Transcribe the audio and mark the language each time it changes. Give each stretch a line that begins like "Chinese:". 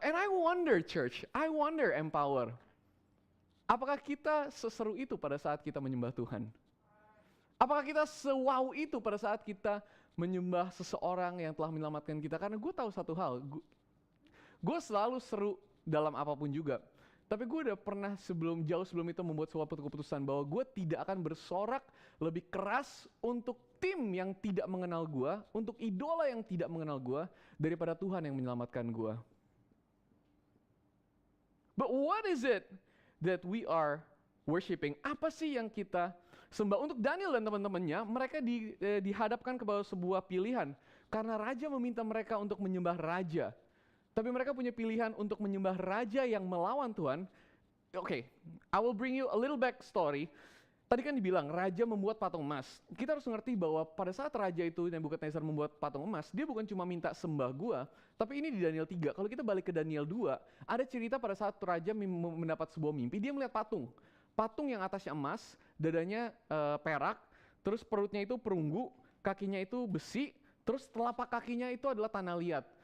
English: And I wonder church, I wonder Empower.
Indonesian: Apakah kita seseru itu pada saat kita menyembah Tuhan? Apakah kita se-wow itu pada saat kita menyembah seseorang yang telah menyelamatkan kita? Karena gue tahu satu hal, gue selalu seru dalam apapun juga. Tapi gue udah pernah jauh sebelum itu membuat suatu keputusan bahwa gue tidak akan bersorak lebih keras untuk tim yang tidak mengenal gue, untuk idola yang tidak mengenal gue, daripada Tuhan yang menyelamatkan gue.
English: But what is it that we are worshiping?
Indonesian: Apa sih yang kita sembah? Untuk Daniel dan teman-temannya, mereka dihadapkan kepada sebuah pilihan. Karena raja meminta mereka untuk menyembah raja. Tapi mereka punya pilihan untuk menyembah raja yang melawan Tuhan.
English: Oke, I will bring you a little back story.
Indonesian: Tadi kan dibilang, raja membuat patung emas. Kita harus ngerti bahwa pada saat raja itu, Nebukadnezar membuat patung emas, dia bukan cuma minta sembah gua, tapi ini di Daniel 3. Kalau kita balik ke Daniel 2, ada cerita pada saat raja mendapat sebuah mimpi, dia melihat patung. Patung yang atasnya emas, dadanya perak, terus perutnya itu perunggu, kakinya itu besi, terus telapak kakinya itu adalah tanah liat.